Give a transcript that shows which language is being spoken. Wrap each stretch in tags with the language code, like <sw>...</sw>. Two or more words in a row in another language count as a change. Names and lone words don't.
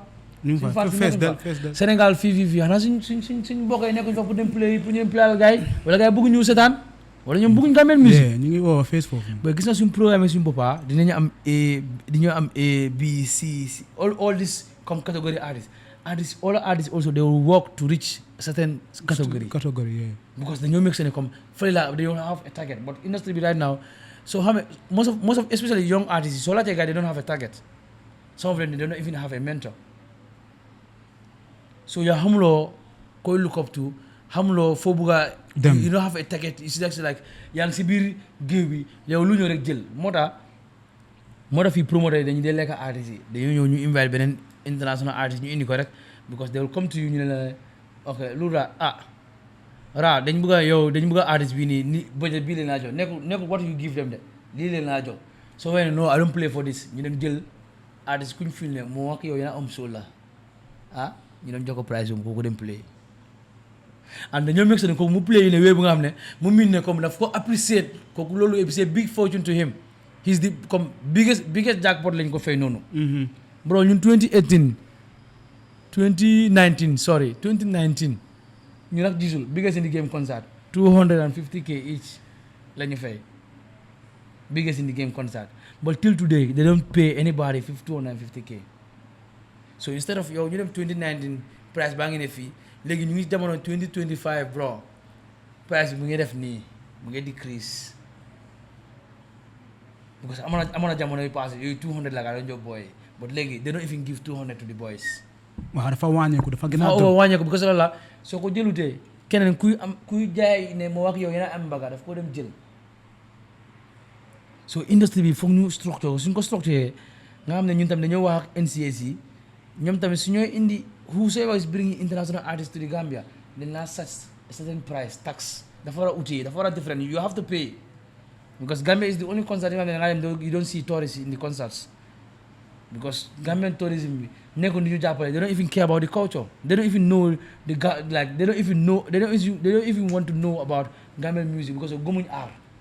<wo>Sénégal fii xanaa suñ mbokk yi nekkuñ fa pour dem play pour ñu dem playal gars yi wala gars yi bëgg ñu seetaan wala ñoom bëgguñ</wo> <en>Gambian music.</en> <wo>ñu ngi woo face foofu. ba gis na suñ programme suñ boppa dinañu am</wo> <en>A B C all this comme category artists all artists also they will work to reach a certain category yeah. Because dañoo make sense comme</en> <wo>fële la</wo> <en>they don't have a target but industry bi right now so xam most of especially young artists so laajte gars they don't have a target some of them they don't even have a mentor so</en> <wo>yaa xamuloo koy</wo> <en>look up to</en> <wo>xamuloo foo bugga</wo> <en>you don't have a target it's like</en> <wo>yaa ngi si biir géew bi yow lu ñëw rek jël moo tax fii promoter dañu dee lekk artistes yi dañoo ñëw ñu invite beneen international artist ñu indi ko rek</wo> <en>because they will come to you</en> <wo>ñu ne la ok lu dañ bëgg a artist bii nii budget bii leen laa jox nekkul</wo> <en>what you give them</en> <wo>de lii leen laa jox</wo> <en>so when no I don't play for this</en> <wo>ñu dem jël artist kuñ fil ne moo wax yow yaa am soul la ah ñu dem jox ko prize boobu kooku dem</wo> <en>play and</en> <wo>dañoo</wo> <en>make sure</en> <wo>ne kooku mu play ne wéy bu nga xam ne mu miin ne comme daf ko appreciate kooku loolu c'est</wo> <en>big fortune to him he's the comme biggest jackpot</en> <wo>lañ ko fay noonu bro ñun 2019 ñu nag gisul</wo> <en>biggest in the game concert 250k each</en> <wo>la ñu fay</wo> <en>biggest in the game concert but till today they don't pay anybody 250k so instead of</en> <wo>yow ñu dem 2019 price baa ngi ne fii léegi ñu ngi jamono 2025 bro price bi mu ngi def nii mu ngi decrease</wo> <en>because amoon na jamono yu passé yooyu 200 la gaa doon jox boy but léegi they don't even give 200 to the boys.</en> <wo>waaw dafa wàññeeku dafa gën a wàññeeku because loolu la soo ko jëlutee keneen kuy jaay ne moo wax yow yéen a am mbaga daf ko dem jël so industrie bi foog ñu structure suñ ko</wo> <en>structuré nga xam ne ñun tamit dañoo wax ak NCS yi ñoom tamit su ñooy indi whosoever is bringing international artists to the Gambia</en> <wo>dañ laa</wo> <en>such a certain price tax</en> <wo>dafa war a utile dafa war a</wo> <en>different you have to pay because Gambia is the only concert</en> <wo>yi nga xam ne</wo> <en>you don't see tourists in the concerts because Gambian tourism</en> <wo>bi nekkul ni ñu jàppale</wo> <en>they don't even care about the culture they don't even know they don't even want to know about Gambian music</en> <wo>because of gëmuñ art</wo>